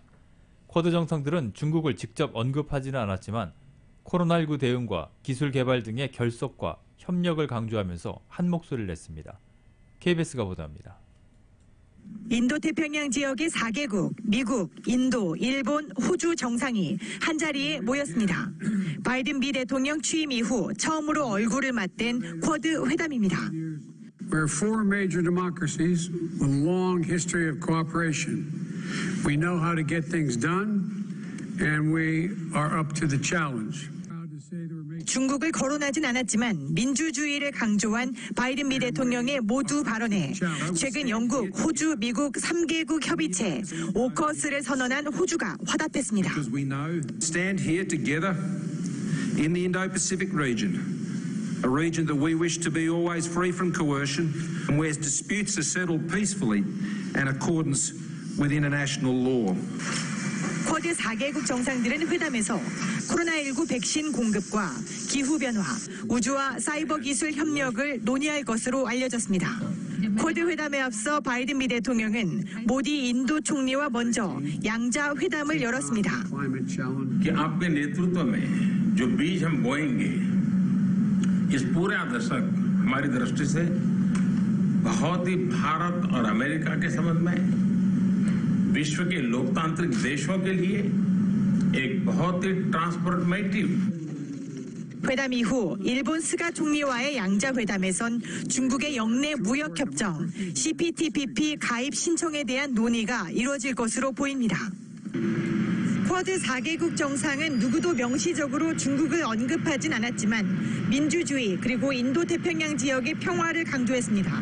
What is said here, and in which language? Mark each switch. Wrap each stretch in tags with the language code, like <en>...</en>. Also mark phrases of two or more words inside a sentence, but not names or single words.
<ko>쿼드 정상들은 중국을 직접 언급하지는 않았지만 코로나19 대응과 기술 개발 등의 결속과 협력을 강조하면서 한 목소리를 냈습니다. KBS가 보도합니다. 인도태평양 지역의 4개국, 미국, 인도, 일본, 호주 정상이 한자리에 모였습니다. 바이든 미 대통령 취임 이후 처음으로 얼굴을 맞댄 쿼드 회담입니다.</ko> <en>We're four major democracies with a long history of cooperation. We know how to get things done, and we are up to the challenge.</en> <ko>중국을 거론하진 않았지만 민주주의를 강조한 바이든 미 대통령의 모두 발언에 최근 영국, 호주, 미국 3개국 협의체 오커스를 선언한 호주가 화답했습니다.</ko> <en>We now stand here together in the Indo-Pacific region, a region that we wish to be always free from coercion and where disputes are settled peacefully in accordance with international law.</en> <ko>쿼드 4개국 정상들은 회담에서 코로나19 백신 공급과 기후변화, 우주와 사이버 기술 협력을 논의할 것으로 알려졌습니다. 쿼드 회담에 앞서 바이든 미 대통령은 모디 인도 총리와 먼저 양자 회담을 열었습니다.</ko> <hi>आपके नेतृत्व में जो बीज हम बोएंगे इस पूरे दशक हमारी दृष्टि से बहुत ही भारत और अमेरिका के संबंध में विश्व के लोकतांत्रिक देशों के लिए एक बहुत ही ट्रांसफॉर्मेटिव</hi> <ko>회담 이후 일본 스가 총리와의 양자 회담에선 중국의 영내 무역 협정 CPTPP 가입 신청에 대한 논의가 이루어질 것으로 보입니다. 쿼드 4개국 정상은 누구도 명시적으로 중국을 언급하진 않았지만 민주주의 그리고 인도태평양 지역의 평화를 강조했습니다.</ko>